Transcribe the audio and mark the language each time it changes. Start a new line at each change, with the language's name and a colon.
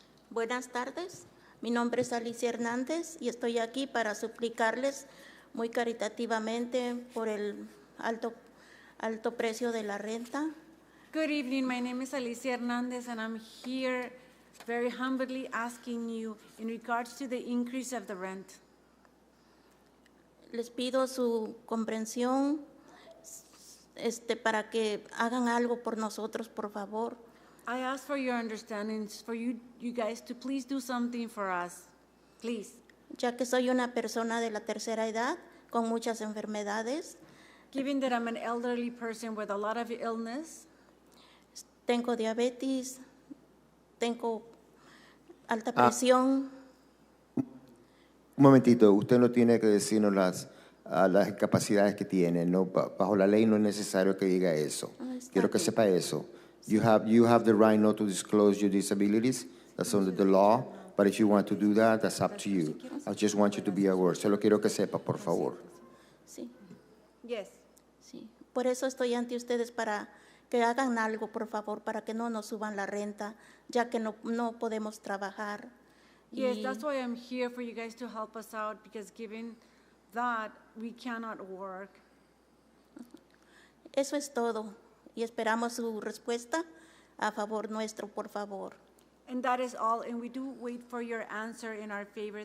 Spanish: Buenas tardes, mi nombre es Alicia Hernández y estoy aquí para suplicarles muy caritativamente por el alto precio de la renta.
English: Good evening. My name is Alicia Hernandez, and I'm here very humbly asking you in regards to the increase of the rent.
Spanish: Les pido su comprensión para que hagan algo por nosotros, por favor.
English: I ask for your understanding, for you guys to please do something for us. Please.
Spanish: ya que soy una persona de la tercera edad con muchas enfermedades.
English: Given that I'm an elderly person with a lot of illness,
Spanish: Tengo diabetes, tengo alta presión. Un momentito, usted no tiene que decirnos las incapacidades que tiene. No, bajo la ley no es necesario que diga eso. Quiero que sepa eso.
English: You have the right not to disclose your disabilities. That's under the law. But if you want to do that, that's up to you. I just want you to be aware.
Spanish: Solo quiero que sepa, por favor. Sí,
English: yes.
Spanish: sí. Por eso estoy ante ustedes para que hagan algo, por favor, para que no nos suban la renta, ya que no podemos trabajar.
English: Yes, that's why I'm here, for you guys to help us out, because given that, we cannot work.
Spanish: Eso es todo. Y esperamos su respuesta a favor nuestro, por favor.
English: And that is all, and we do wait for your answer in our favor.